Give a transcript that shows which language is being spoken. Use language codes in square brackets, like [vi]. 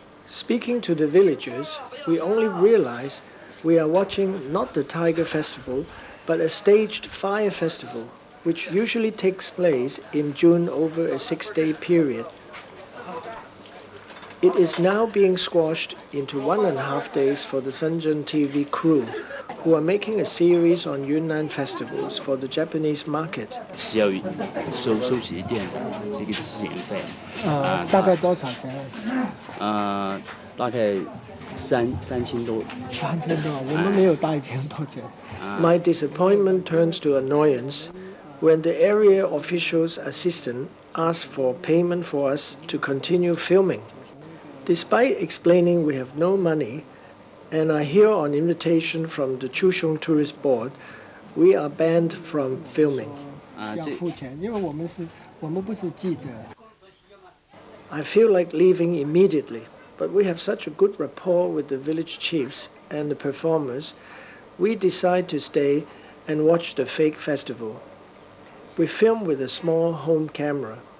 [en] Speaking to the villagers, we only realize we are watching not the Tiger Festival, but a staged fire festival, which usually takes place in June over a 6-day period. It is now being squashed into 1.5 days for the Shenzhen TV crew, who are making a series on Yunnan festivals for the Japanese market. [zh] 需要收集一点这个资源费。大概多少钱？大概3000多。 3000多，我们没有大1000多钱。 [en] My disappointment turns to annoyance when the area official's assistant asks for payment for us to continue filming. Despite explaining we have no money, and I hear on invitation from the Chushong Tourist Board, we are banned from filming. [zh] 要付钱，因为我们不是记者。 [en] I feel like leaving immediately, but we have such a good rapport with the village chiefs and the performers, we decide to stay and watch the fake festival. We film with a small home camera.